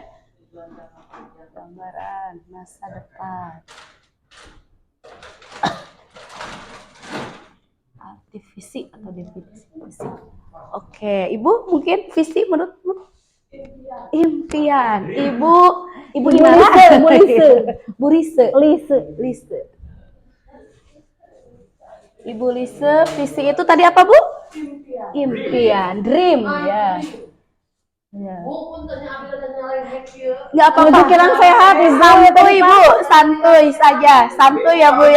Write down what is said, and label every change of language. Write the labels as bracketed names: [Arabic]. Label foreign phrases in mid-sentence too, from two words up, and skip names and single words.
[Indonesian] Gambaran masa depan. Arti visi atau definisi visi. Oke, Ibu mungkin visi menurutmu? Impian. Ibu Ibu Inara. Lise, Bu Lise. Bu Lise. Lise. Lise. Ibu Lise, visi itu tadi apa, Bu? Impian. Dream, ya. Ya. Nggak apa-apa. Pikiran sehat, Ibu. Santuy, Bu. Santuy saja. Santuy ya, Bu ya.